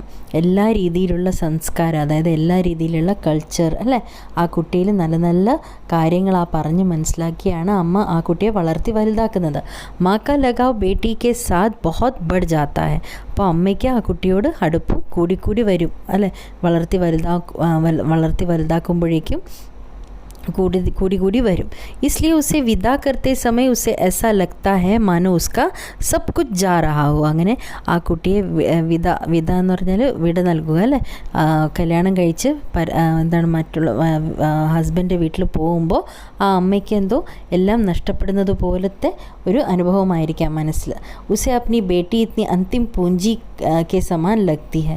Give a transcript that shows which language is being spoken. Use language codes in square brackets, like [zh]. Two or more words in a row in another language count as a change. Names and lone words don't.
[ml] എല്ലാ രീതിയിലുള്ള സംസ്കാരം, അതായത് എല്ലാ രീതിയിലുള്ള കൾച്ചർ അല്ലേ ആ കുട്ടിയിൽ നല്ല നല്ല കാര്യങ്ങൾ പറഞ്ഞ് മനസ്സിലാക്കിയാണ് അമ്മ ആ കുട്ടിയെ വളർത്തി വലുതാക്കുന്നത്. [hi] माँ का लगाव बेटी के साथ बहुत बढ़ जाता है. [ml] അപ്പോൾ അമ്മയ്ക്ക് ആ കുട്ടിയോട് അടുപ്പം കൂടിക്കൂടി വരും അല്ലേ, വളർത്തി വലുതാക്കുമ്പോഴേക്കും കൂടി വരും. [hi] इसलिए उसे विदा करते समय उसे ऐसा लगता है मानो उसका सब कुछ जा रहा हो. [ml] അങ്ങനെ ആ കുട്ടിയെ വിത എന്ന് പറഞ്ഞാൽ വിട നൽകുക അല്ലേ. കല്യാണം കഴിച്ച് എന്താണ് മറ്റുള്ള ഹസ്ബൻഡ് വീട്ടിൽ പോകുമ്പോൾ ആ അമ്മയ്ക്ക് എന്തോ എല്ലാം നഷ്ടപ്പെടുന്നത് പോലത്തെ ഒരു അനുഭവമായിരിക്കാം മനസ്സിൽ. [hi] उसे अपनी बेटी इतनी अंतिम पूंजी के समान लगती है.